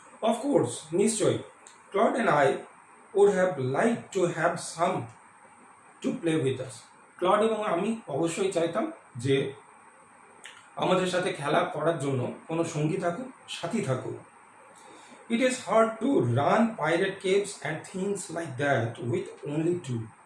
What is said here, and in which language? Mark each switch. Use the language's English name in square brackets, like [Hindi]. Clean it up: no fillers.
[English] Of course, নিশ্চয়ই, Claude and I would have liked to have some to play with us. [Bangla] Clod এবং আমি অবশ্যই চাইতাম যে আমাদের সাথে খেলা করার জন্য কোনো সঙ্গী থাকুক, সাথী থাকুক। [English] It is hard to run pirate caves and things like that with only two.